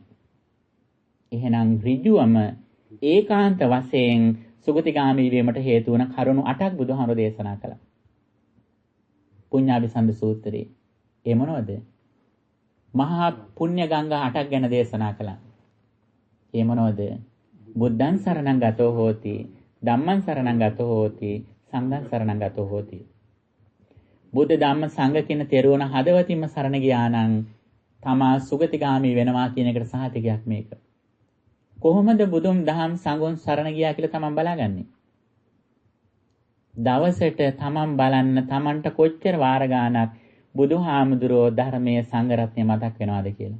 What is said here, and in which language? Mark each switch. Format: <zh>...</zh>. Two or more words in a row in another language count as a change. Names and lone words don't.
<si>එහෙනම් ඍජුවම ඒකාන්ත වශයෙන් සුගතිගාමී වීමට හේතු වන කරුණු 8ක් බුදුහාමුදුරෝ දේශනා කළා. පුඤ්ඤාභිසන්ද සූත්‍රයේ. ඒ මොනවද? මහා පුණ්‍ය ගංගා 8ක් ගැන දේශනා කළා. ඒ මොනවද?</si> <pi>බුද්ධං සරණං ගතෝ හෝති, ධම්මං සරණං ගතෝ හෝති, සංඝං සරණං ගතෝ හෝති.</pi> <si>බුද්ධ ධම්ම සංඝ කියන තෙරුවන් හදවතින්ම සරණ ගියා නම් තමා සුගතිගාමී වෙනවා කියන එකට සහතිකයක් මේක. කොහොමද බුදුන් දහම් සංඝුන් සරණ ගියා කියලා තමන් බලාගන්නේ? දවසට තමන් බලන්න තමන්ට කොච්චර වාර ගාණක් බුදුහාමුදුරෝ ධර්මයේ සංඝ රත්නය මතක් වෙනවද කියලා.</si>